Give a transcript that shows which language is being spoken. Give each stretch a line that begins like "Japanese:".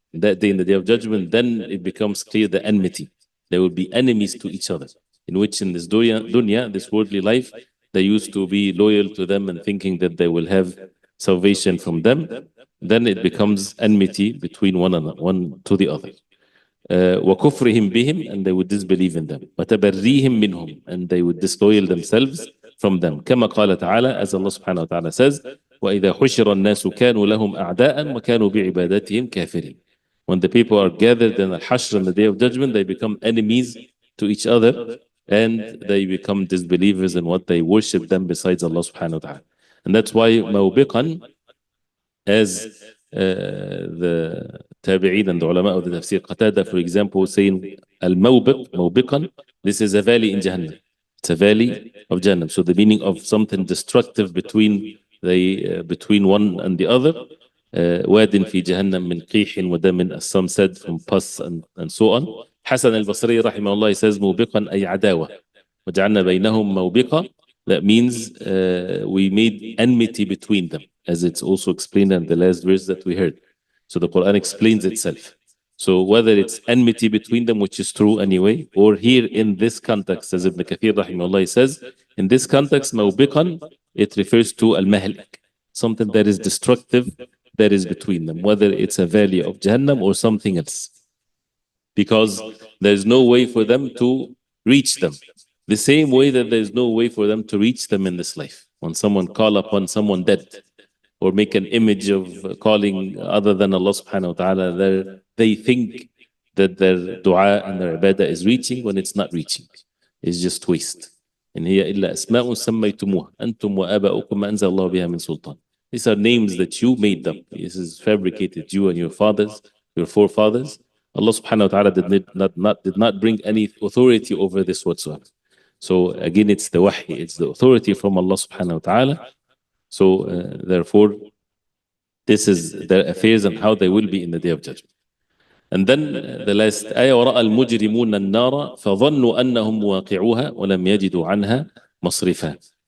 English: That day, in the day of judgment, then it becomes clear the enmity. They will be enemies to each other, in which in this dunya, this worldly life, they used to be loyal to them and thinking that they will have salvation from them. Then it becomes enmity between one to the other.
Arabic: وكفرهم بهم,
English: and they would disbelieve in them.
Arabic: وتبريهم منهم,
English: and they would disloyal themselves from them.
Arabic: كما قال تعالى,
English: as Allah subhanahu wa ta'ala says,
Arabic: وإذا حشر الناس كانوا لهم أعداء وكانوا بعبادتهم كافرين.
English: When the people are gathered in al-hashr on the day of judgment, they become enemies to each other, and they become disbelievers in what they worship them besides Allah subhanahu wa ta'ala. And that's why موبقا, as the tabi'een and the ulama of the tafsir Qatada, for example, saying al-mawbiq, mawbiqan, this is a valley in Jahannam. It's a valley of Jahannam. So the meaning of something destructive between one and the other.
Arabic: واد في جهنم من قيح ودم,
English: as some said, from pus and so on. Hasan al-Basri rahimahullah says
Arabic: موبقا أي عداوة وجعلنا بينهم موبقة.
English: That means we made enmity between them, as it's also explained in the last verse that we heard. So the Quran explains itself. So whether it's enmity between them, which is true anyway, or here in this context, as Ibn Kathir rahimahullah says, in this context, موبقا, it refers to al-mahlik, something that is destructive that is between them, whether it's a valley of Jahannam or something else, because there's no way for them to reach them. The same way that there's no way for them to reach them in this life. When someone call upon someone dead, or make an image of calling other than Allah subhanahu wa ta'ala, they think that their dua and their ibadah is reaching when it's not reaching. It's just waste.
Arabic: إن هي إلا أسماء سميتموها أنتم وآباؤكم ما أنزل الله بها من سلطان.
English: These are names that you made them. This is fabricated, you and your fathers, your forefathers. Allah subhanahu wa ta'ala did not bring any authority over this whatsoever. So again, it's the wahy, it's the authority from Allah subhanahu wa ta'ala. So therefore, this is their affairs and how they will be in the day of judgment. And then the last ayah,
Arabic: وَرَأَى الْمُجْرِمُونَ النَّارَ فَظَنُّوا أَنَّهُمْ مُوَاقِعُوهَا وَلَمْ يَجِدُوا عَنْهَا مَصْرِفًا.